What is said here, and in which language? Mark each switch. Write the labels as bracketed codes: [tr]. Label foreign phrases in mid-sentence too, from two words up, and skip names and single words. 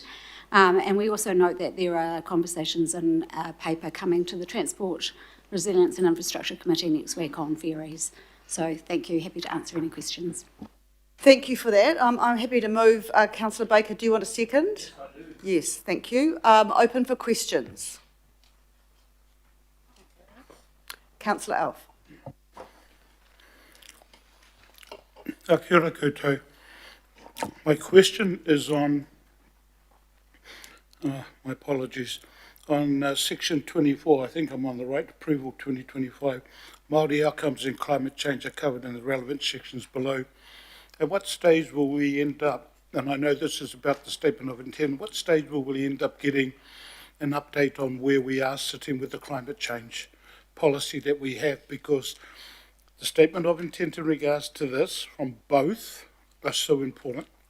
[en] And we also note that there are conversations in a paper coming to the Transport, Resilience and Infrastructure Committee next week on ferries. So thank you. Happy to answer any questions. Thank you for that. I'm happy to move. Councillor Baker, do you want a second? I do. Yes, thank you. Open for questions. Councillor Alf. [mi] Kia ora koutou. [en] My question is on, my apologies, on section 24, I think I'm on the right, approval 2025, Māori outcomes in climate change are covered in the relevant sections below. At what stage will we end up, and I know this is about the statement of intent, what stage will we end up getting an update on where we are sitting with the climate change policy that we have, because the statement of intent in regards to this from both are so important.